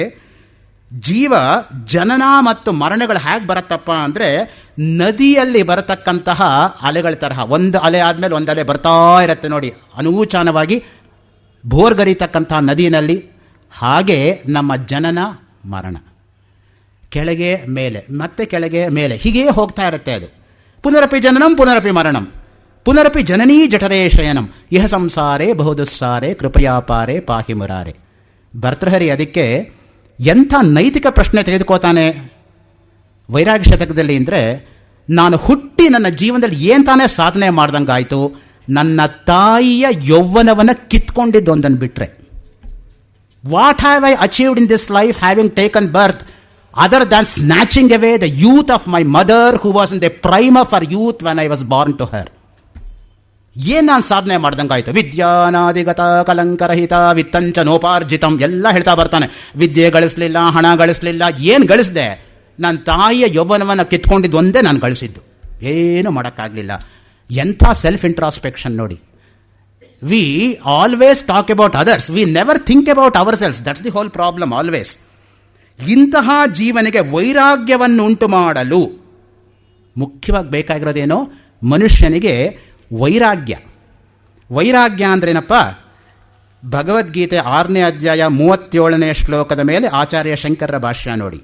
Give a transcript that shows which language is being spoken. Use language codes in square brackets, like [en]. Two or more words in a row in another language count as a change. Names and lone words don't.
[kn] ಜೀವ ಜನನ ಮತ್ತು ಮರಣಗಳು ಹೇಗೆ ಬರುತ್ತಪ್ಪ ಅಂದರೆ, ನದಿಯಲ್ಲಿ ಬರತಕ್ಕಂತಹ ಅಲೆಗಳ ತರಹ. ಒಂದು ಅಲೆ ಆದಮೇಲೆ ಒಂದು ಅಲೆ ಬರ್ತಾ ಇರುತ್ತೆ ನೋಡಿ, ಅನೂಚಾನವಾಗಿ ಭೋರ್ಗರಿತಕ್ಕಂತಹ ನದಿಯಲ್ಲಿ. ಹಾಗೆ ನಮ್ಮ ಜನನ ಮರಣ, ಕೆಳಗೆ ಮೇಲೆ ಮತ್ತೆ ಕೆಳಗೆ ಮೇಲೆ ಹೀಗೇ ಹೋಗ್ತಾ ಇರುತ್ತೆ. [sa] ಅದು ಪುನರಪಿ ಜನನಂ ಪುನರಪಿ ಮರಣಂ ಪುನರಪಿ ಜನನೀ ಜಠರೇ ಶಯನಂ ಇಹ ಸಂಸಾರೇ ಬಹುದುಸ್ಸಾರೆ ಕೃಪಯಾಪಾರೆ ಪಾಹಿ ಮುರಾರೆ. [kn] ಭರ್ತೃಹರಿ ಅದಕ್ಕೆ ಎಂಥ ನೈತಿಕ ಪ್ರಶ್ನೆ ತೆಗೆದುಕೋತಾನೆ ವೈರಾಗ್ಯ ಶತಕದಲ್ಲಿ ಅಂದರೆ, ನಾನು ಹುಟ್ಟಿ ನನ್ನ ಜೀವನದಲ್ಲಿ ಏನು ತಾನೇ ಸಾಧನೆ ಮಾಡ್ದಂಗಾಯಿತು, ನನ್ನ ತಾಯಿಯ ಯೌವನವನ್ನು ಕಿತ್ಕೊಂಡಿದ್ದೊಂದನ್ನು ಬಿಟ್ಟರೆ. [en] what have I achieved in this life having taken birth other than snatching away the youth of my mother who was in the prime of her youth when I was born to her. [kn] ಏನು ನಾನು ಸಾಧನೆ ಮಾಡ್ದಂಗಾಯ್ತು. [sa] ವಿದ್ಯಾನಾದಿಗತ ಕಲಂಕರಹಿತ ವಿತ್ತಂಚ ನೋಪಾರ್ಜಿತಂ [kn] ಎಲ್ಲ ಹೇಳ್ತಾ ಬರ್ತಾನೆ. ವಿದ್ಯೆ ಗಳಿಸಲಿಲ್ಲ, ಹಣ ಗಳಿಸಲಿಲ್ಲ, ಏನು ಗಳಿಸಿದೆ? ನನ್ನ ತಾಯಿಯ ಯೌವನವನ್ನು ಕಿತ್ಕೊಂಡಿದ್ದು ಒಂದೇ ನಾನು ಗಳಿಸಿದ್ದು, ಏನು ಮಾಡೋಕ್ಕಾಗಲಿಲ್ಲ. ಎಂಥ [en] self introspection [kn] ನೋಡಿ. [en] we always talk about others, we never think about our selves. that's the whole problem always. [kn] ಇಂತಹ ಜೀವನಿಗೆ ವೈರಾಗ್ಯವನ್ನು ಉಂಟು ಮಾಡಲು ಮುಖ್ಯವಾಗಿ ಬೇಕಾಗಿರೋದೇನೋ, ಮನುಷ್ಯನಿಗೆ ವೈರಾಗ್ಯ. ವೈರಾಗ್ಯ ಅಂದ್ರೇನಪ್ಪ? ಭಗವದ್ಗೀತೆ 6ನೇ ಅಧ್ಯಾಯ 37ನೇ ಶ್ಲೋಕದ ಮೇಲೆ ಆಚಾರ್ಯ ಶಂಕರರ ಭಾಷ್ಯ ನೋಡಿ.